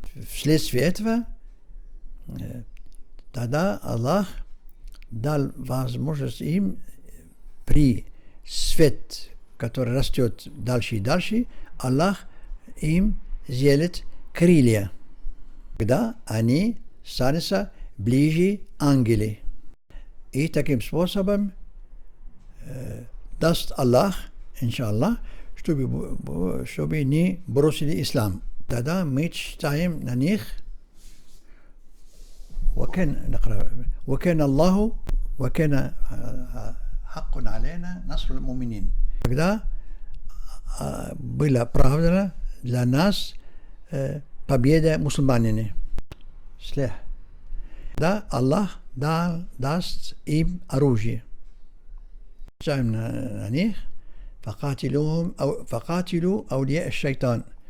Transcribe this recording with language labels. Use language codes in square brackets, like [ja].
[ru] Вследствие этого тогда Аллах дал возможность им при свет, который растет дальше и дальше, Аллах им сделает крылья, когда они станутся ближе ангелы. И таким способом даст Аллах, иншаллах, чтобы не бросили ислам. Тогда мы читаем на них [ar] وكان الله وكان حق علينا نصر المؤمنين. [ru] Когда была правда для нас победа мусульманами. Да, Аллах даст им оружие. Читаем на них [ar] فقاتلوا أولياء الشيطان.